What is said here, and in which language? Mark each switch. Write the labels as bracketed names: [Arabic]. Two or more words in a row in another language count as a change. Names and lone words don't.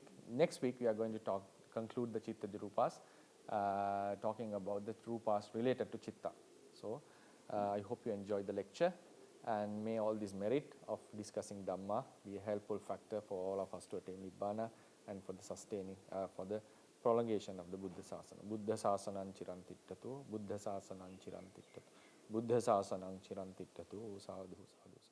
[English] Next week we are going to conclude the [Pali] Chitta Rupas, [English] talking about the Rupas related to Chitta. So I hope you enjoyed the lecture, and may all this merit of discussing Dhamma be a helpful factor for all of us to attain Nibbana and for the sustaining, for the prolongation of the [Pali] Buddha Sasana. Buddha Sasanam Chirantittatu, Buddha Sasanam Chirantittatu, Buddha Sasanam Chirantittatu, sadhu sadhu.